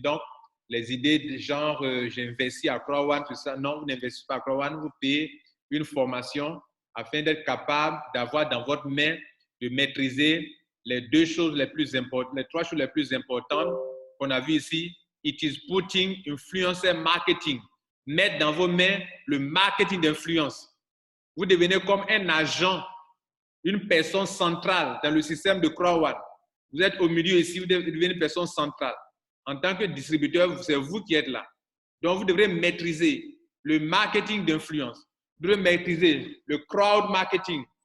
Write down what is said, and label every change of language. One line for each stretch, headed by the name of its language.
French: Donc, les idées de genre j'investis à Crowd1, tout ça, non, vous n'investissez pas à Crowd1, vous payez une formation afin d'être capable d'avoir dans votre main, de maîtriser les deux choses les plus importantes, les trois choses les plus importantes qu'on a vues ici.
English: It is putting influencer marketing.
French: Mettre dans vos mains le marketing d'influence. Vous devenez comme un agent, une personne centrale dans le système de Crowd1. Vous êtes au milieu ici, vous devenez une personne centrale. En tant que distributeur, c'est vous qui êtes là. Donc, vous devrez maîtriser le marketing d'influence. Vous devrez maîtriser le crowd marketing.